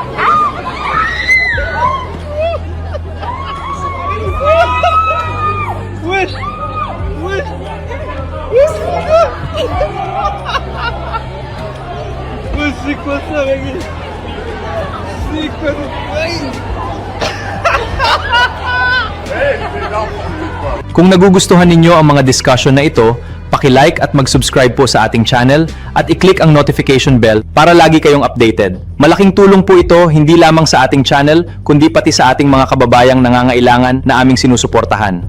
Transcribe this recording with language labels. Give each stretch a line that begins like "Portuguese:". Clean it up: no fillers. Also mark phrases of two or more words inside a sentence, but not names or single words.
French: Wesh. Mais c'est quoi ça, mec? C'est quoi
Filipino: Kung nagugustuhan ninyo ang mga discussion na ito, paki-like at mag-subscribe po sa ating channel at i-click ang
English: notification bell
Filipino: para lagi kayong updated. Malaking tulong po ito hindi lamang sa ating channel kundi pati sa ating mga kababayang nangangailangan na aming sinusuportahan.